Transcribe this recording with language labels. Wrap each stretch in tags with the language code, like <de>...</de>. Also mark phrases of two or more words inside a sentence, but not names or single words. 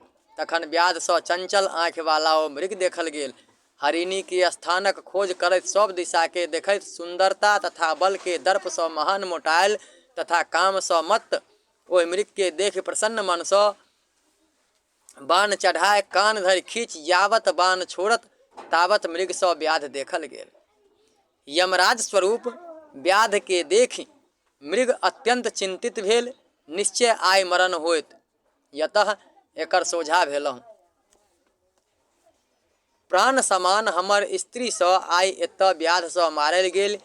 <mai>तखन व्याध सँ चंचल आँखि वाला ओ मृग देखल गेल। हरिणी के स्थानक खोज करैत सब दिशा के देखैत सुंदरता तथा बल के दर्प सँ महान मोटायल तथा काम सँ मत्त ओहि मृग के देख प्रसन्न मन सँ बाण चढ़ाए कान धरि खींच यावत बाण छोड़त तावत मृग सँ व्याध देखल गेल। यमराज स्वरूप व्याध के देखि मृग अत्यंत चिंतित भेल। निश्चय आइ मरण होइत, यतः एकर सोझा भेलहुँ। प्राण समान हमर स्त्री सँ आइ एतऽ व्याध सँ मारल गेल।</mai>